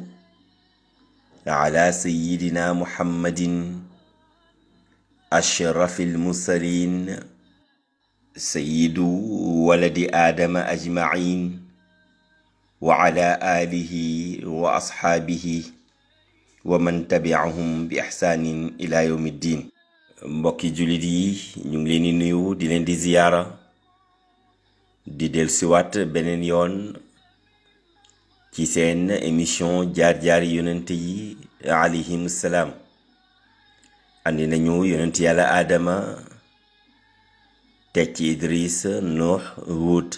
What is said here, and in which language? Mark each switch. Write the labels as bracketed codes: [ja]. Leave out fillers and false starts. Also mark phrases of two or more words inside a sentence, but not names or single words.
[ar] على سيدنا محمد أشرف المرسلين سيد ولد آدم أجمعين، وعلى آله وأصحابه ومن تبعهم بإحسان إلى يوم الدين. [wo] mbokki jullit yi ñu ngi leen di nuyu di leen di ziyaara di dellusiwaat beneen yoon ci seen émission jaar-jaari yonent yi [ar] عليهم السلام. [wo] andi nañu yonent yàlla aadama teg ci Idris, Nuux, Huud.